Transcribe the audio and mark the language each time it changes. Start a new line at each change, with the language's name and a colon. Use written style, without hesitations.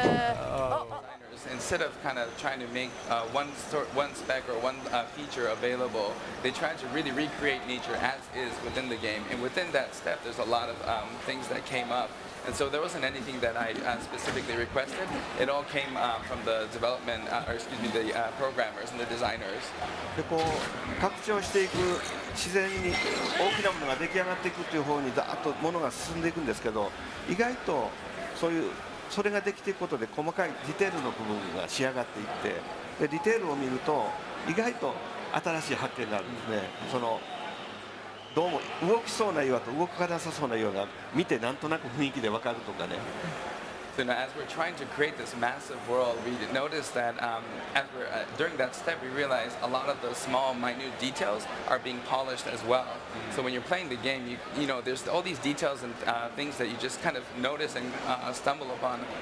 English: Designers, instead of kind of trying to make one spec or one feature available, they try to really recreate nature as is within the game. And within that step, there's a lot of things that came up. And so there wasn't anything that I specifically requested. It all came from the development, the programmers and the designers.
Japanese: でこう拡張していく自然に大きなものが出来上がっていくという方にざーっとものが進んでいくんですけど、意外とそれができていくことで細かいディテールの部分が仕上がっていって、でディテールを見ると意外と新しい発見があるんですね。どうも動きそうな岩と動かなさそうな岩が見てなんとなく雰囲気で分かるとかね。
English: So now, as we're trying to create this massive world, we noticed that during that step, we realized a lot of the small, minute details are being polished as well. So when you're playing the game, you know, there's all these details and things that you just kind of notice and stumble upon.